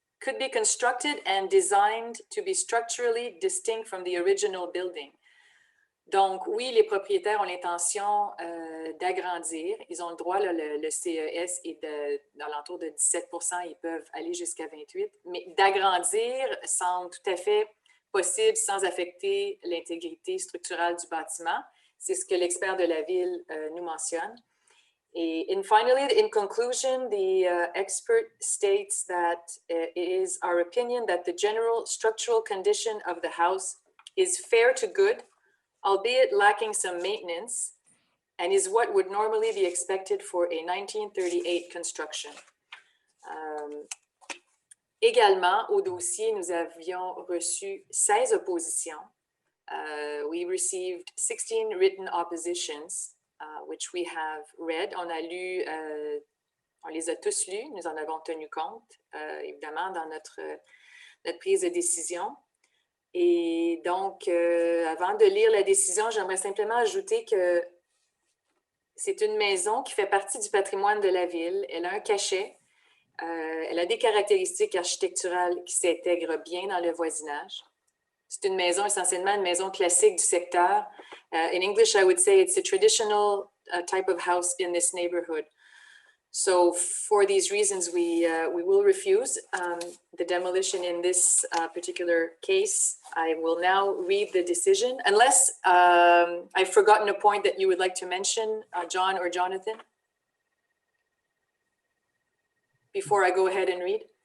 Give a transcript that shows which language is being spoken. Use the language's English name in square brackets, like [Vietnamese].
[English] could be constructed and designed to be structurally distinct from the original building. [French] Donc, oui, les propriétaires ont l'intention d'agrandir. Ils ont le droit, là, le CES est dans l'entour de 17 %, ils peuvent aller jusqu'à 28 %, mais d'agrandir semble tout à fait possible sans affecter l'intégrité structurelle du bâtiment. C'est ce que l'expert de la ville nous mentionne. [English] And finally, in conclusion, the expert states that it is our opinion that the general structural condition of the house is fair to good, albeit lacking some maintenance, and is what would normally be expected for a 1938 construction. [French] Également, au dossier, nous avions reçu 16 oppositions. [English] We received 16 written oppositions, which we have read. [French] On a lu, on les a tous lus, nous en avons tenu compte, évidemment, dans notre prise de décision. Et donc, avant de lire la décision, j'aimerais simplement ajouter que c'est une maison qui fait partie du patrimoine de la ville. Elle a un cachet. Elle a des caractéristiques architecturales qui s'intègrent bien dans le voisinage. C'est une maison, essentiellement une maison classique du secteur. [English] In English, I would say it's a traditional type of house in this neighborhood. So for these reasons, we will refuse the demolition in this particular case. I will now read the decision, unless I've forgotten a point that you would like to mention, John or Jonathan, before I go ahead and read.